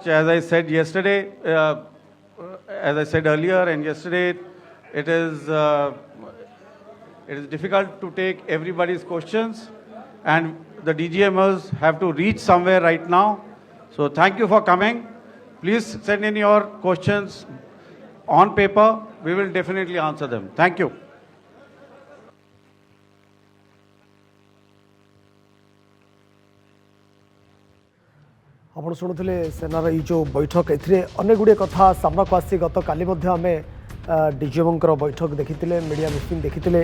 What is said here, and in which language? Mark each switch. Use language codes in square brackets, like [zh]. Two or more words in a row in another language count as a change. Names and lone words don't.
[en] As I said yesterday, as I said earlier and yesterday, it is difficult to take everybody's questions, and the DGMers have to reach somewhere right now. So thank you for coming. Please send in your questions on paper. We will definitely answer them. Thank you. [or] ଆପଣ ଶୁଣୁଥିଲେ ସେନାର ଏଇ ଯେଉଁ ବୈଠକ, ଏଥିରେ ଅନେକ ଗୁଡ଼ିଏ କଥା ସାମ୍ନାକୁ ଆସିଛି। ଗତକାଲି ମଧ୍ୟ ଆମେ ଡିଜିଏମ୍ଙ୍କର ବୈଠକ ଦେଖିଥିଲେ, [en] media meeting [or] ଦେଖିଥିଲେ।